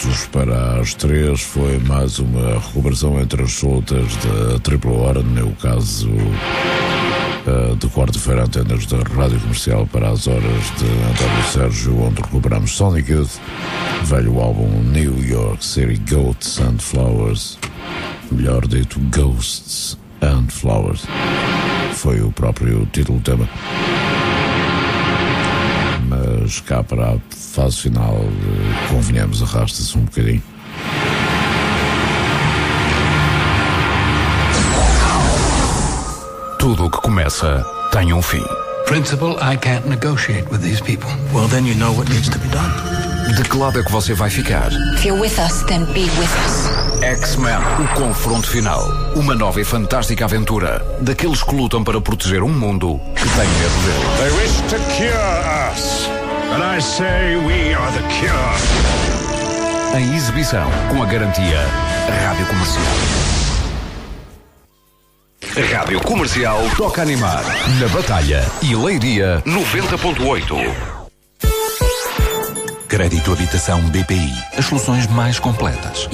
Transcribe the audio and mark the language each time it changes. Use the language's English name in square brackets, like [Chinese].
[Portuguese] Para as três, foi mais uma recuperação entre as soltas da Triple Hora, no caso de quarta-feira, antenas da Rádio Comercial para as horas de António Sérgio, onde recuperamos Sonic Youth, velho álbum New York City, Goats and Flowers, melhor dito, Ghosts and Flowers, foi o próprio título do tema. Mas cá para a fase final, convenhamos, arrasta-se um bocadinho. Tudo o que começa tem um fim. [English] Principal, I can't negotiate with these people. Well, then you know what needs to be done. [Portuguese] De que lado é que você vai ficar? [English] If you're with us, then be with us. [Portuguese] X-Men, o confronto final. Uma nova e fantástica aventura. Daqueles que lutam para proteger um mundo que tem medo dele. [English] They wish to cure us, and I say we are the cure. [Portuguese] Em exibição, com a garantia Rádio Comercial. Rádio Comercial toca animar na Batalha e Leiria 90.8. Crédito Habitação BPI. As soluções mais completas.